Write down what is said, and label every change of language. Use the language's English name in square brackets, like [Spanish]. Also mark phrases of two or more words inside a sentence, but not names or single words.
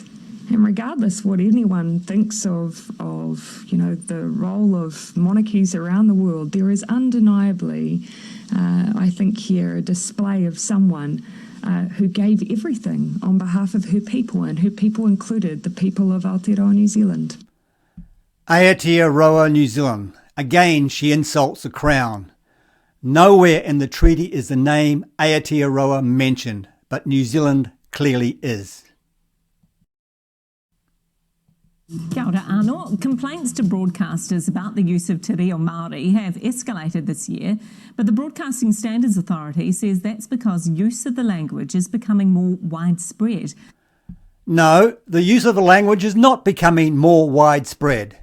[English] And regardless what anyone thinks of the role of monarchies around the world, there is undeniably, I think here, a display of someone who gave everything on behalf of her people, and her people included the people of Aotearoa, New Zealand. Aotearoa, New Zealand. Again, she insults the Crown. Nowhere in the treaty is the name Aotearoa mentioned, but New Zealand clearly is. [Māori] Kia ora anō. [English] Complaints to broadcasters about the use of Te Reo Māori have escalated this year, but the Broadcasting Standards Authority says that's because use of the language is becoming more widespread. No, the use of the language is not becoming more widespread.